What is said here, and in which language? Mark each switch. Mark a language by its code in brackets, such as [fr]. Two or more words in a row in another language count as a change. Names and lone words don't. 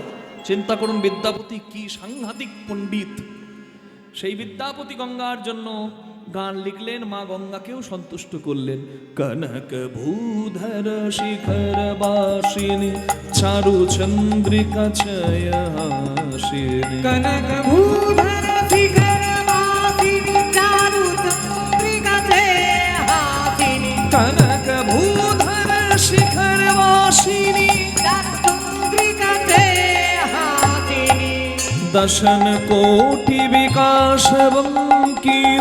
[bn] চিন্তা করুন বিদ্যাপতি কি সাংঘাতিক পণ্ডিত। সেই বিদ্যাপতি গঙ্গার জন্য গান লিখলেন, মা গঙ্গাকেও সন্তুষ্ট করলেন। [sa] কনক ভূধর শিখর বাসিনী চারু চন্দ্রিকা ছয়াসিনী। कनक भूधर शिखर वासिनी चारु चंद्रिका छयासिनी। कनक भूधर शिखर वासिनी चारु चंद्रिका छयासिनी। दशन कोटि विकास बंकिम